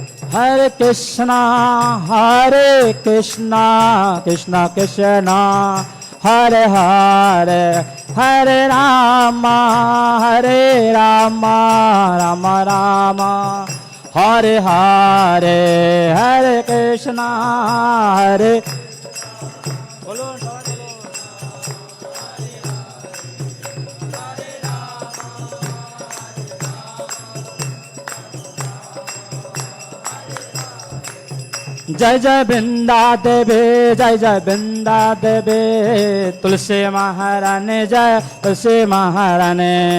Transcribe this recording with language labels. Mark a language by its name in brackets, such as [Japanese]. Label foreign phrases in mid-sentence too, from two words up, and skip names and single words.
[Sanskrit] Hare Krishna, Krishna Krishna, Hare Hare, Hare Rama, Rama Rama, Hare Hare, Hare Krishna, Hare. [Bangla] বলুন সবাই বলুন। [Hindi] जय जय वृंदा देवी, जय जय वृंदा देवी, तुलसी महारानी, जय तुलसी महारानी।